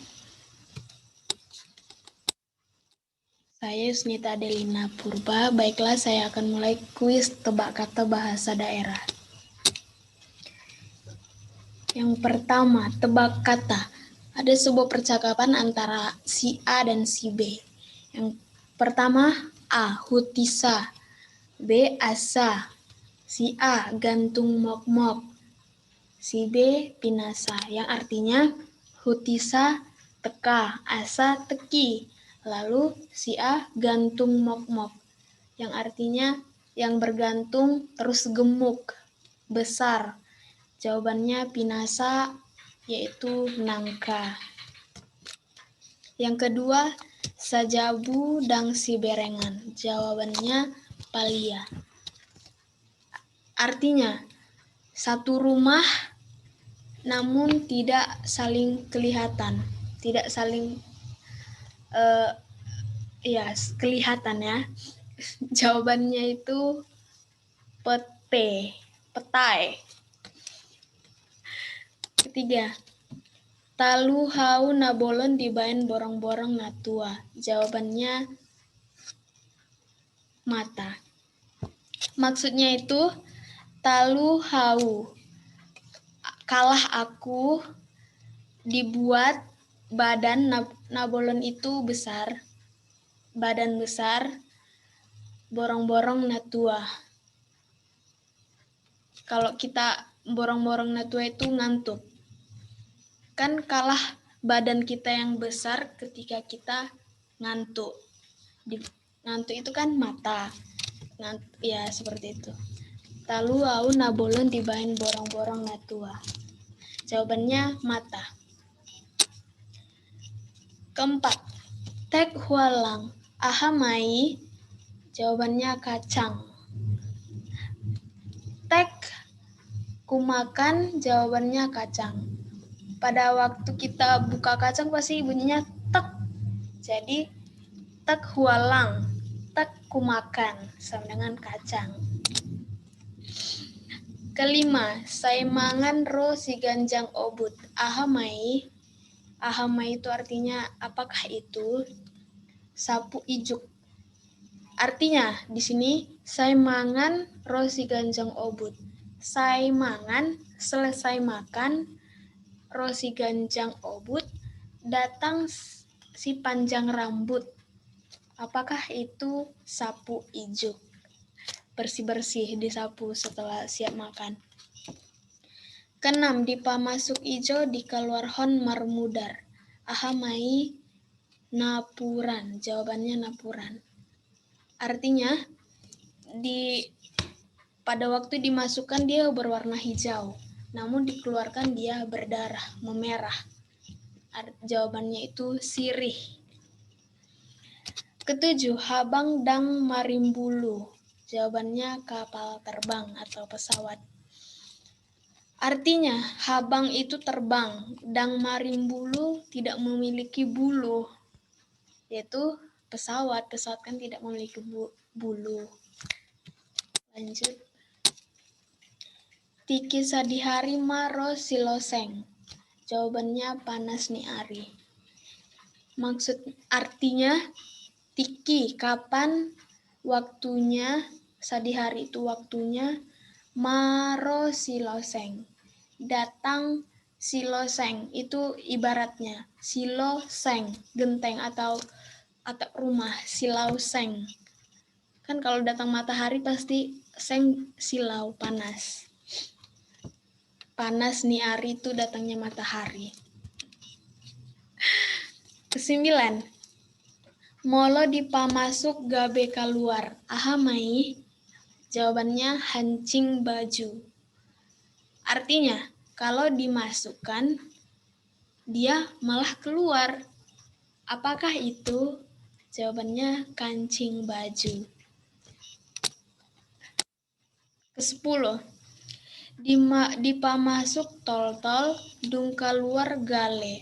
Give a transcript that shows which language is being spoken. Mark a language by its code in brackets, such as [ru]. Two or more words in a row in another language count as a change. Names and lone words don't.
[id] Saya Yusnita Adelina Purba. Baiklah, saya akan mulai kuis tebak kata bahasa daerah. Yang pertama, tebak kata. Ada sebuah percakapan antara si A dan si B. Yang pertama, A. [bbc] Hutisa. B. Asa. [id] Si A. Gantung mok-mok. Si B. Pinasa. Yang artinya [bbc] hutisa teka, asa teki. [id] Lalu si A gantung mok-mok. Yang artinya yang bergantung terus gemuk, besar. Jawabannya pinasa, yaitu nangka. Yang kedua, [bbc] sajabu dang si berengan. [id] Jawabannya palia. Artinya, satu rumah namun tidak saling kelihatan. Tidak saling kelihatan ya. Jawabannya itu petai. Ketiga, [bbc] talu hau nabolon dibain borong-borong natua. [id] Jawabannya mata. Maksudnya itu [bbc] talu hau, [id] kalah aku, dibuat badan nabolon itu besar, badan besar, [bbc] borong-borong natua. [id] Kalau kita [bbc] borong-borong natua [id] itu ngantuk. Kan kalah badan kita yang besar ketika kita ngantuk. Ngantuk itu kan mata. Ya seperti itu. [bbc] Talu au nabolon dibain borong-borong natua. [id] Jawabannya mata. Keempat, [bbc] tek hualang ahamai. [id] Jawabannya kacang. Tek kumakan. Jawabannya kacang. Pada waktu kita buka kacang pasti bunyinya tek. Jadi tek hualang, tek kumakan sama dengan kacang. Kelima, [bbc] saya mangan ro si ganjang obut. [id] Ahamai. Ahamai itu artinya apakah itu? Sapu ijuk. Artinya di sini [bbc] saya mangan ro si ganjang obut. [id] Saya mangan, selesai makan, [bbc] ro si ganjang obut, [id] datang si panjang rambut. Apakah itu sapu ijuk? Bersih-bersih disapu setelah siap makan. Keenam, [bbc] di pamasuk ijo di keluar hon marmudar. Ahamai napuran. [id] Jawabannya napuran. Artinya pada waktu dimasukkan dia berwarna hijau, namun dikeluarkan dia berdarah, memerah. Jawabannya itu sirih. Ketujuh, [bbc] habang dang marimbulu. [id] Jawabannya kapal terbang atau pesawat. Artinya, habang itu terbang, [bbc] dang marimbulu [id] tidak memiliki bulu, yaitu pesawat. Pesawat kan tidak memiliki bulu. Lanjut. [bbc] Tiki sadihari maro siloseng. [id] Jawabannya [bbc] panas ni ari. [id] Maksud artinya, tiki kapan, waktunya, sadihari itu waktunya, [bbc] maro siloseng. [id] Datang siloseng itu ibaratnya siloseng, genteng atau rumah, silauseng. Kan kalau datang matahari pasti seng silau, panas. [bbc] Panas ni ari [id] itu datangnya matahari. Kesembilan, [bbc] molo dipamasuk gabe keluar. [id] Ahamai. Jawabannya hancing baju. Artinya, kalau dimasukkan, dia malah keluar. Apakah itu? Jawabannya kancing baju. Kesepuluh, [bbc] dipamasuk tol-tol, dung keluar gale.